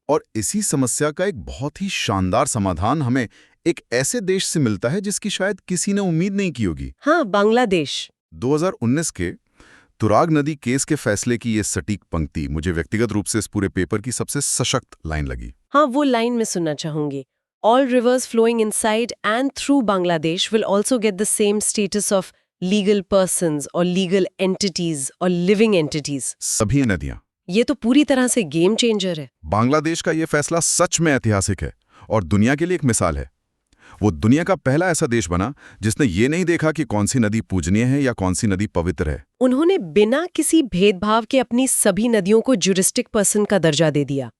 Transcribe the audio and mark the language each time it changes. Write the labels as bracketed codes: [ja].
[hi] और इसी समस्या का एक बहुत ही शानदार समाधान हमें एक ऐसे देश से मिलता है जिसकी शायद किसी ने उम्मीद नहीं की होगी। हाँ, बांग्लादेश। 2019 के तुराग नदी केस के फैसले की ये सटीक पंक्ति मुझे व्यक्तिगत रूप से इस पूरे पेपर की सबसे सशक्त लाइन लगी। हाँ, वो लाइन मैं सुनना चाहूंगी। [en] All rivers flowing inside and through Bangladesh will also get the same status of legal persons or legal entities or living entities. [hi] सभी नदियां। ये तो पूरी तरह से गेम चेंजर है। बांग्लादेश का ये फैसला सच में ऐतिहासिक है और दुनिया के लिए एक मिसाल है। वो दुनिया का पहला ऐसा देश बना जिसने ये नहीं देखा कि कौन सी नदी पूजनीय है या कौन सी नदी पवित्र है। उन्होंने बिना किसी भेदभाव के अपनी सभी नदियों को ज्यूरिस्टिक पर्सन का दर्जा दे दिया।